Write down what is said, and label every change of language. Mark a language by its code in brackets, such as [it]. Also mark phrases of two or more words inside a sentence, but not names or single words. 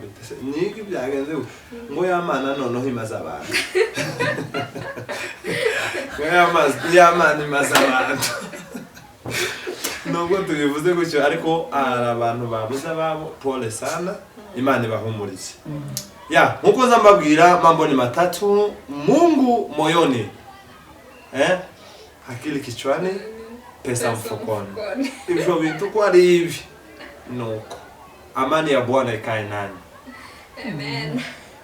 [rw] Niki byagenze ngo yamana noneho imaze abantu. Yamana imaze abantu. Nubwo tubivuze gutyo ariko abantu babuze ababo, [sw] pole sana, [rw] Imana ibahumurize. Nkuko nzambabwira [sw] mambo ni matatu, Mungu moyoni, akili kichwani, pesa mfukoni. Hivyo vitu kwa hivi nuko amani ya Bwana ikae nani. Amen.